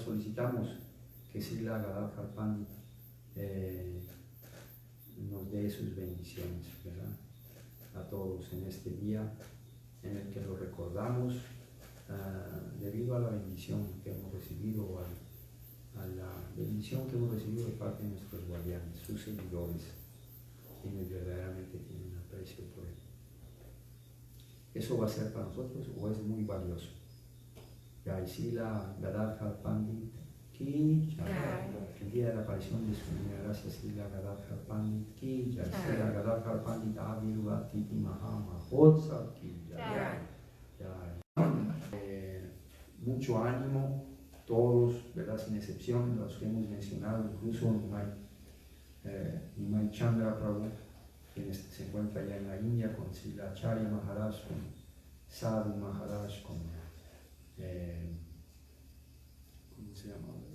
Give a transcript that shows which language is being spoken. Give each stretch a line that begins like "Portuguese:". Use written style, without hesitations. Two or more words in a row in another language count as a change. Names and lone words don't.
Spanish: Solicitamos que Srila Gadadhar Pandit nos dé sus bendiciones, ¿verdad?, a todos en este día en el que lo recordamos, debido a la bendición que hemos recibido, a la bendición que hemos recibido de parte de nuestros guardianes, sus seguidores, quienes verdaderamente tienen aprecio por él. ¿Eso va a ser para nosotros o es muy valioso?
Sanskrit: Jai Srila Gadadhar Pandit Ki Jai.
Spanish: El día de la aparición de su divina gracia,
Sanskrit: Srila Gadadhar Pandit Ki Jai. Srila Gadadhar Pandit Avirvatiti Mahamahotsav Ki Jai.
Spanish: Mucho ánimo, todos, ¿verdad?, sin excepción, los que hemos mencionado, incluso Nimai Chandra Prabhu, quien se encuentra allá en la India, con Srila Acharya Maharaj, con Sadhu Maharaj, con ¿cómo se llama?